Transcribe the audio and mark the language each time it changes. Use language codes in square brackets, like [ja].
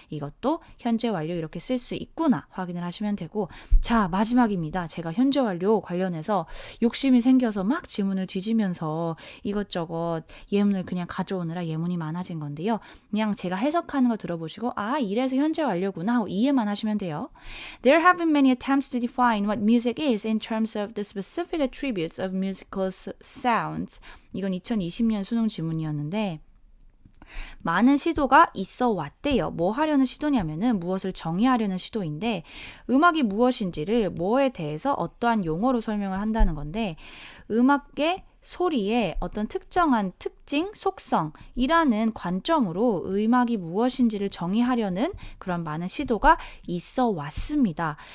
[ko] 이것도 현재 완료 이렇게 쓸 수 있구나 확인을 하시면 되고 자 마지막입니다. 제가 현재 완료 관련해서 욕심이 생겨서 막 지문을 뒤지면서 이것저것 예문을 그냥 가져오느라 예문이 많아진 건데요. 그냥 제가 해석하는 거 들어보시고 이래서 현재 완료구나 하고 이해만 하시면 돼요. [en] There have been many attempts to define what music is in terms of the specific attributes of musical sounds. [ko] 이건 2020년 수능 지문이었는데 많은 시도가 있어 왔대요. 뭐 하려는 시도냐면은 무엇을 정의하려는 시도인데 음악이 무엇인지를 뭐에 대해서 어떠한 용어로 설명을 한다는 건데 음악의 소리의 어떤 특정한 특징, 속성이라는 관점으로 음악이 무엇인지를 정의하려는 그런 많은 시도가 있어 왔습니다.